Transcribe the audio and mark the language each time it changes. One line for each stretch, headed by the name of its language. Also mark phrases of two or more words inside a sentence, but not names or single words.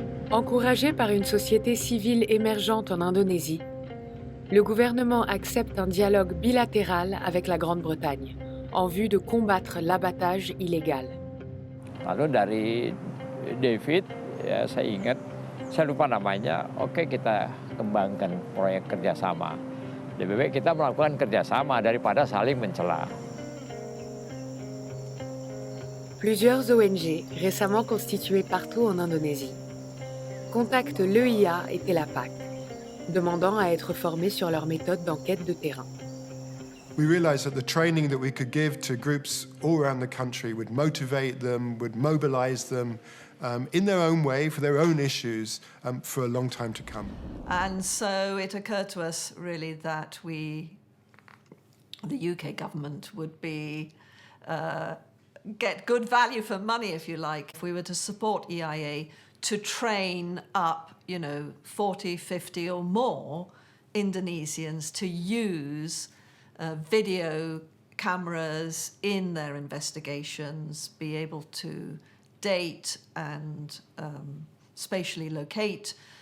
French: Encouragé par une société civile émergente en Indonésie, le gouvernement accepte un dialogue bilatéral avec la Grande-Bretagne en vue de combattre l'abattage illégal.
Indonesian: Lalu dari David, ya saya ingat, saya lupa namanya, oke kita kembangkan proyek kerjasama. Lebih baik kita melakukan kerjasama daripada saling mencela.
French: Plusieurs ONG, récemment constituées partout en Indonésie, contactent l'EIA et Telapak, demandant à être formés sur leurs méthodes d'enquête de terrain.
English: We realized that the training that we could give to groups all around the country would motivate them, would mobilize them in their own way for their own issues for a long time to come. And so it occurred to us really that the UK government would get good value for money, if you like, if we were to support EIA to train up, 40, 50 or more Indonesians to use video cameras in their investigations, be able to date and spatially locate